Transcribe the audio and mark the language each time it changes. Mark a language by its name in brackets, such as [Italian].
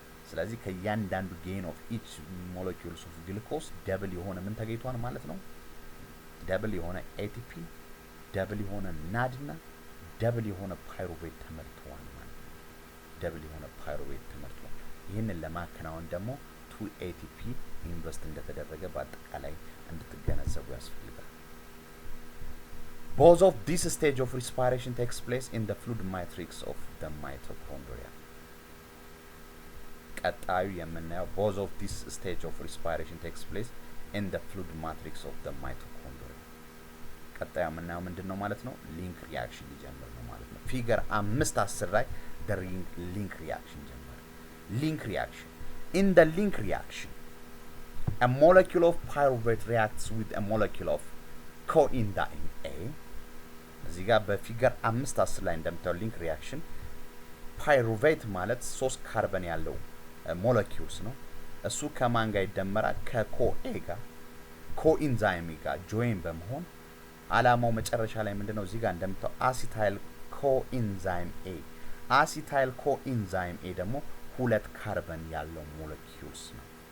[Amharic] ስለዚህ ከያንዳንዱ [English] gain of each molecules of glucose [Amharic] double የሆነ ምን ተገኝቷል ማለት ነው double የሆነ ATP double የሆነ NAD እና double የሆነ pyruvate ተመርቷል ማለት ነው double የሆነ pyruvate ተመርቷል ይሄንን ለማከናወን ደግሞ 2 ATP ኢንቨስት እንደተደረገ በአጠቃላይ እንድትገነዘቡ ያስፈልጋል [English] Both of this stage of respiration takes place in the fluid matrix of the mitochondria. [Amharic] ቀጣዩ የምናየው [English] both of this stage of respiration takes place in the fluid matrix of the mitochondria. [Amharic] ቀጣዩ የምናየው ምንድነው ማለት ነው? ሊንክ ሪአክሽን ይጀምር ነው ማለት ነው። ፊገር 5:10 ላይ [English] the link reaction [Amharic] ጀመረ። [English] Link reaction. In the link reaction, a molecule of pyruvate reacts with a molecule of coenzyme A. [Amharic] እዚህ ጋር በፊገር 5:10 ላይ እንደምታዩ ሊንክ ሪአክሽን ፓይሩቬት ማለት 3 ካርበን ያለው ሞለኪውልስ ነው እሱ ከማን ጋር ይደመራል ከኮኤ ጋር ኮኢንዛይም ጋር ጆይን በመሆን አላማው መጨረሻ ላይ ምንድነው እዚህ ጋር እንደምታዩ አሲታይል ኮኢንዛይም ኤ አሲታይል ኮኢንዛይም ኤ ደግሞ 2 ካርበን ያለው ሞለኪውልስ ነው